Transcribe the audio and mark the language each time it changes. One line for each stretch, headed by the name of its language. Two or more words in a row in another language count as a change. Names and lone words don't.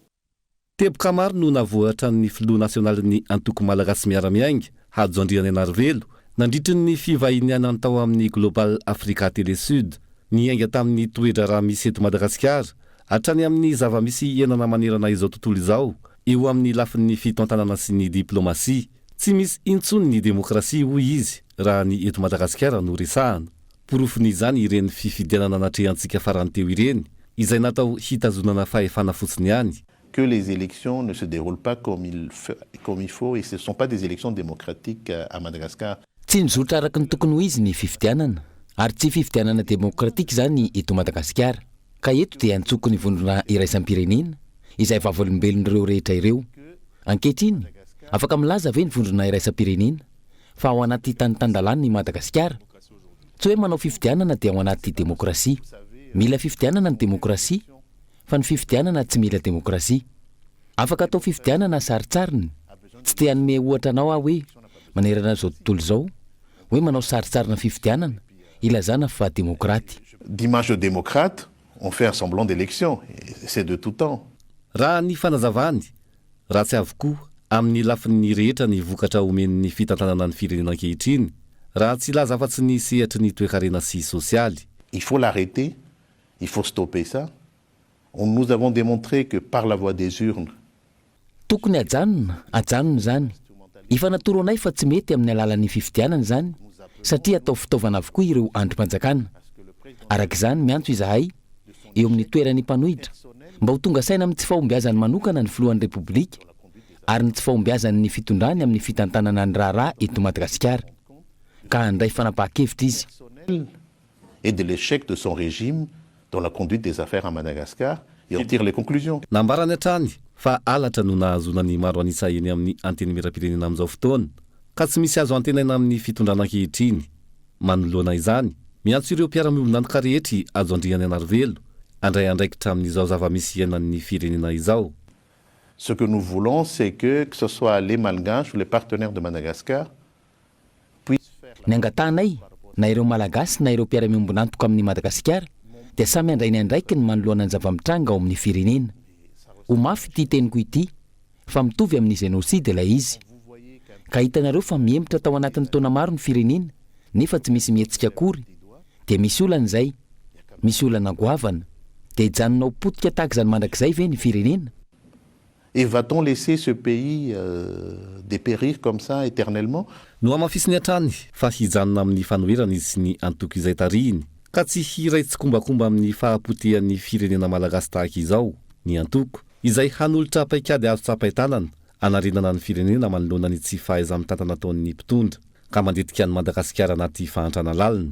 Malagasy: Teboka maro no navoatra ny filoha nasionaly ny antoko malagasy miara-miainga Hadzo Andriana Anarivelo nandritry ny fivahiniana tao amin'ny Global Africa Télé Sud niainga tamin'ny toetra raha misy eto Madagasikara hatrany amin'ny zava-misy enana manerana izao tontolo izao eo amin'ny lafin'ny fitantanana sy ny diplomasia. Tsy misy intsony ny demokrasia hoy izy raha ny eto Madagasikara no resahana. Porofon'izany ireny fifidianana natrehantsika farany teo ireny izay natao hitazonana fahefana fotsiny ihany.
French: Que les élections ne se déroulent pas comme il faut et ce ne sont pas des élections démocratiques à Madagascar.
Malagasy: Tsy nizotra araka ny tokony ho izy ny fifidianana ary tsy fifidianana demokratika zany eto Madagasikara. Ka eto dia antsoko ny vondrona iraisam-pirenena izay vavolombelon'ireo rehetra ireo. Ankehitriny afaka milaza ve ny vondrona iraisam-pirenena fa ao anaty tanitandalany ny Madagasikara. Tsy hoe manao fifidianana dia ao anaty demokrasia. Mila fifidianana ny demokrasia fa ny fifidianana tsy mila demokrasia. Afaka atao fifidianana saritsariny. Tsy te hanome ohatra anao hoe manerana izao tontolo izao hoe manao saritsarina fifidianana ilazana fa demokraty.
French: D'image de démocrate, on fait un semblant d'élection. C'est de tout temps.
Malagasy: Raha ny fanazavany, raha tsy avokoa amin'ny lafin'ny rehetra ny vokatra omen'ny fitantanana ny firenena ankehitriny. Raha tsy laza afa-tsy ny sehatry ny toe-karena sy sosialy.
French: Il faut l'arrêter, il faut stopper ça. Nous avons démontré que par la voie des urnes.
Malagasy: Tokony ajanona zany. Efa natoro anay fa tsy mety amin'ny alalan'ny fifidianana zany satria atao fitaovana avokoa ireo androm-panjakana. Arak'izany miantso izahay eo amin'ny toeran'ny mpanohitra mba ho tonga saina amin'ny tsy fahombiazany manokana ny filohan'ny repoblika ary ny tsy fahombiazany ny fitondrany amin'ny fitantanana ny raharaha eto Madagasikara. Ka handray fanapahan-kevitra izy.
French: Et de l'échec de son régime dans la conduite des affaires à Madagascar et en tire les conclusions.
Malagasy: Nambarany hatrany fa alatra no nahazona ny maro anisa eny amin'ny anteny miram-pirenena amin'izao fotoana ka tsy misy azo antenaina amin'ny fitondrana ankehitriny. Manoloana izany miantso ireo mpiara-miombonanoka rehetra Hadzo Andriana Anarivelo handray andraikitra amin'izao zava-misy iainan'ny firenena izao.
French: Ce que nous voulons, c'est que ce soit les Malgaches ou les partenaires de Madagascar puissent faire...
Malagasy: Ny angatanay na ireo malagasy na ireo mpiara-miombonantoka amin'ny Madagasikara dia samy handray ny andraiky ny manoloana ny zava-mitranga ao amin'ny firenena. Ho mafy ity teniko ity fa mitovy amin'ny génocide ilay izy. Ka hitanareo fa miemitra tao anatin'ny taona maro ny firenena nefa tsy misy mihetsika akory dia misy olana izay, misy olana goavana dia hijanona ho potika tahaka izany mandrakizay ve ny firenena?
French: Et va-t-on laisser ce pays dépérir comme ça éternellement?
Malagasy: No amafisiny hatrany fa hijanona amin'ny fanoherana izy sy ny antoko izay tarihiny ka tsy hiray tsy kombakomba amin'ny fahapotehan'ny firenena malagasy tahaka izao. Ny antoko izay hanolotra paikady azo tsapaitanana anarenana ny firenena manoloana ny tsy fahaiza-mitantana ataon'ny mpitondra ka mandetika ny Madagasikara anaty fahantrana lalina.